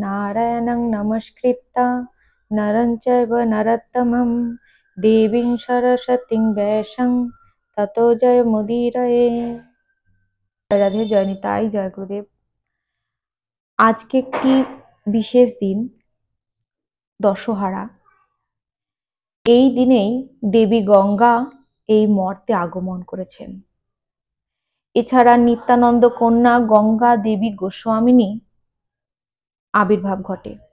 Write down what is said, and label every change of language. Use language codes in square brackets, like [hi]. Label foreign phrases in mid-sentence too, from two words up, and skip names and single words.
[sa] नारायणं नमस्कृत्य नरं चैव नरोत्तमं देवीं सरस्वतीं व्यासं ततो जयमुदीरये। [bn] রাধে, জয় নিতাই, জয় গুরুদেব। আজকে একটি বিশেষ দিন, দশহারা। এই দিনেই দেবী গঙ্গা এই মর্তে আগমন করেছেন। এছাড়া নিত্যানন্দ কন্যা গঙ্গা দেবী গোস্বামিনী আবির্ভাব ঘটে।